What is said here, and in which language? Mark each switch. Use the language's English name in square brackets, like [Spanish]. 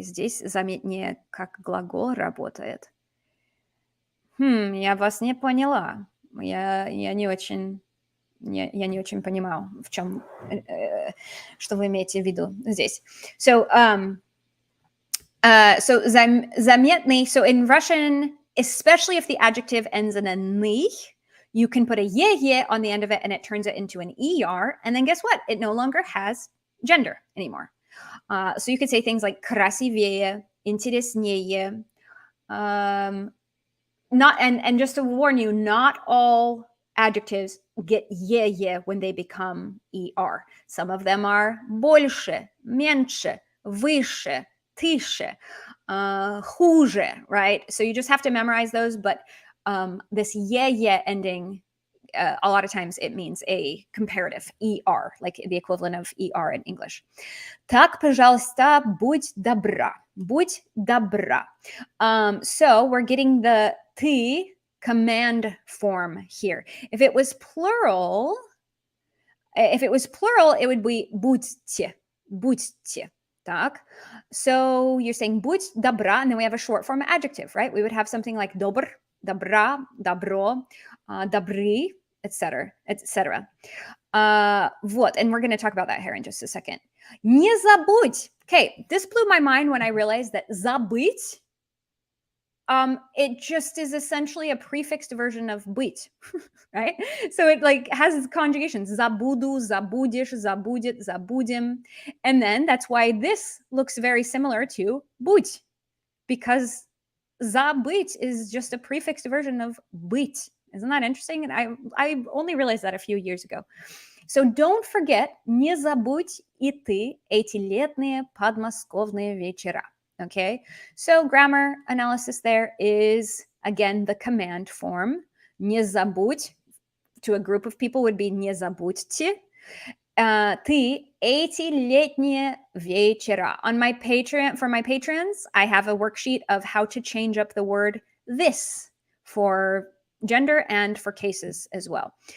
[Russian] Здесь заметнее, как глагол работает. Я вас не поняла. Я не очень понимал, в чем, что вы имеете в виду здесь. [English] So, заметный, so in Russian, especially if the adjective ends in a ny, you can put a ye on the end of it and it turns it into an er. And then guess what? It no longer has gender anymore. So you could say things like красивее, интереснее. And just to warn you, not all adjectives get ye when they become er. Some of them are больше, меньше, выше, тише, хуже, right? So you just have to memorize those, but this ye ending, a lot of times it means a comparative, er, like the equivalent of er in English. [Russian] Так, пожалуйста, будь добра. Будь добра. [English] So we're getting the ты command form here. If it was plural, it would be будьте. [Russian] Будьте. Так. [English] So you're saying будь добра, and then we have a short form adjective, right? We would have something like добр, добра, добро, добры, etc., etc. Вот, and we're going to talk about that here in just a second. [Russian] Не забудь. [English] Okay, this blew my mind when I realized that забыть, it just is essentially a prefixed version of быть, right? So it like has conjugations, забуду, забудешь, забудет, забудем. And then that's why this looks very similar to будь, because забыть is just a prefixed version of быть. Isn't that interesting? And I only realized that a few years ago. So don't forget, [Russian] не забудь и ты эти летние подмосковные вечера. [English] Okay, so grammar analysis there is, again, the command form. Не забудь, to a group of people would be не забудьте. [Russian] Ты эти летние вечера. [English] On my Patreon, for my patrons, I have a worksheet of how to change up the word this for gender and for cases as well.